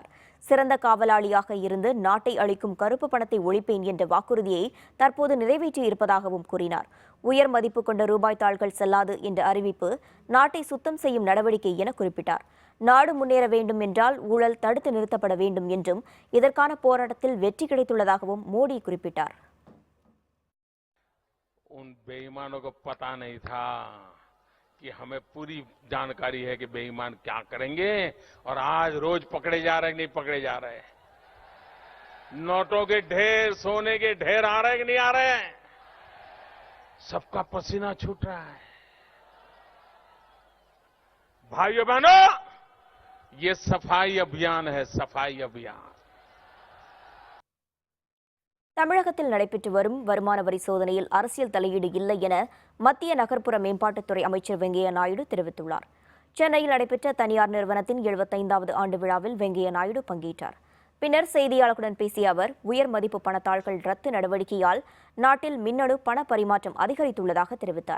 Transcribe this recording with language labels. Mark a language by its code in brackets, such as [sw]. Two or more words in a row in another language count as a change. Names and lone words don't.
[ta] சிறந்த காவலாளியாக இருந்து நாட்டை அளிக்கும் கருப்பு பணத்தை ஒழிப்பேன் என்ற வாக்குறுதியை தற்போது நிறைவேற்றியிருப்பதாகவும் கூறினார். உயர் மதிப்பு கொண்ட ரூபாய் தாள்கள் செல்லாது என்ற அறிவிப்பு நாட்டை சுத்தம் செய்யும் நடவடிக்கை என குறிப்பிட்டார். நாடு முன்னேற வேண்டும் என்றால் ஊழல் தடுத்து நிறுத்தப்பட வேண்டும் என்றும் இதற்கான போராட்டத்தில் வெற்றி கிடைத்துள்ளதாகவும் மோடி குறிப்பிட்டார். [hi] उन बेईमानों को पता नहीं था कि हमें पूरी जानकारी है कि बेईमान क्या करेंगे और आज रोज पकड़े जा रहे नहीं पकड़े जा रहे। नोटों के ढेर, सोने के ढेर आ रहे कि नहीं आ रहे? सबका पसीना छूट रहा है। भाइयों बहनों, ये सफाई अभियान है, सफाई अभियान। [ta] தமிழகத்தில் நடைபெற்று வரும் வருமான வரி சோதனையில் அரசியல் தலையீடு இல்லை என மத்திய நகர்ப்புற மேம்பாட்டுத்துறை அமைச்சர் வெங்கையா நாயுடு தெரிவித்துள்ளார். சென்னையில் நடைபெற்ற தனியார் நிறுவனத்தின் 75வது ஆண்டு விழாவில் வெங்கையா நாயுடு பங்கேற்றார். பின்னர் செய்தியாளர்களுடன் பேசிய அவர், உயர் மதிப்பு பணத்தாள்கள் ரத்து நடவடிக்கையால் நாட்டில் மின்னணு பண பரிமாற்றம் அதிகரித்துள்ளதாக தெரிவித்தார்.